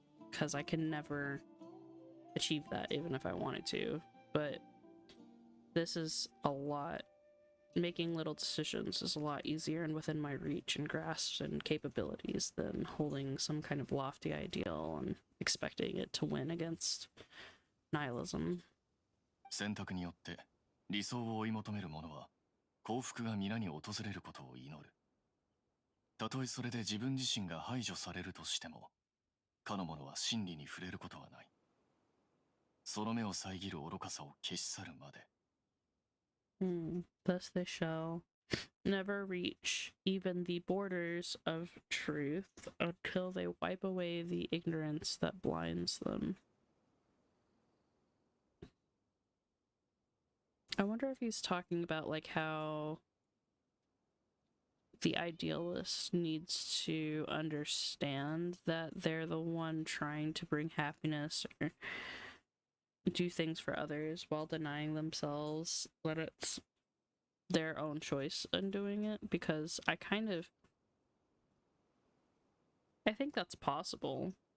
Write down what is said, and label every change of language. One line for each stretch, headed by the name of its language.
English: Because I can never achieve that, even if I wanted to. But this is a lot. Making little decisions is a lot easier and within my reach and grasp and capabilities than holding some kind of lofty ideal and expecting it to win against nihilism.
Japanese: 選択によって理想を追い求める者は幸福が皆に訪れることを祈る。たとえそれで自分自身が排除されるとしても、かの者は真理に触れることはない。その目を遮る愚かさを消し去るまで。
English: Thus they shall never reach even the borders of truth until they wipe away the ignorance that blinds them. I wonder if he's talking about like how the idealist needs to understand that they're the one trying to bring happiness or do things for others while denying themselves that it's their own choice in doing it, because I think that's possible.